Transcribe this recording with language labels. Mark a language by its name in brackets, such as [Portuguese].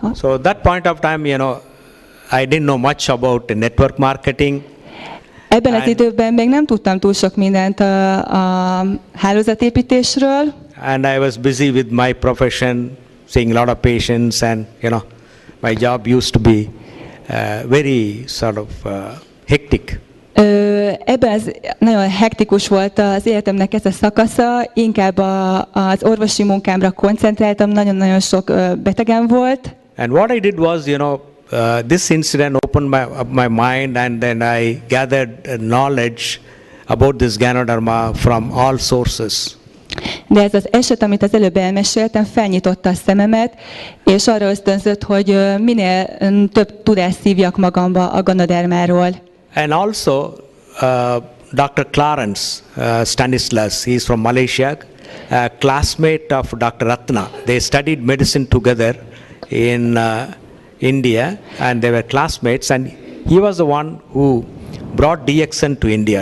[English] So that point of time, I didn't know much about the network marketing. [Hungarian] Ebben az időben még nem tudtam túl sok mindent a hálózatépítésről. [English] And I was busy with my profession, seeing a lot of patients, and my job used to be very sort of hectic. [Hungarian] Ebben nagyon hektikus volt az életemnek ez a szakasza, inkább az orvosi munkámra koncentráltam, nagyon-nagyon sok betegem volt. [English] And what I did was, this incident opened my mind, and then I gathered knowledge about this Ganoderma from all sources. [Hungarian] De ez az eset, amit az előbb elmeséltem, felnyitotta a szememet, és arra ösztönzött, hogy minél több tudást szívjak magamba a Ganodermáról. [English] And also, Dr. Clarence Stanislas, he is from Malaysia, a classmate of Dr. Ratna. They studied medicine together in India, and they were classmates, and he was the one who brought DXN to India.